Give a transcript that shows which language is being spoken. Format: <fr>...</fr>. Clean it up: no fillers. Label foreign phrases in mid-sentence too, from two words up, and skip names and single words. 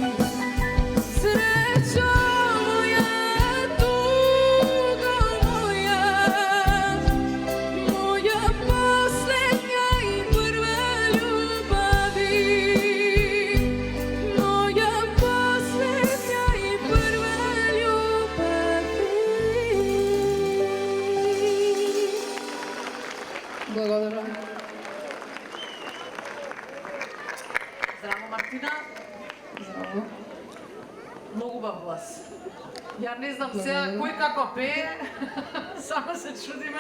<hr>Srećo moja, tugo moja, moja posljednja i prva ljubavi. Moja posljednja i prva ljubavi.</hr> <mk>Благодарам. Здраво, Мартина. Здраво. Многу убав глас. Ја не знам сега кој како пее, само се чудиме.</mk>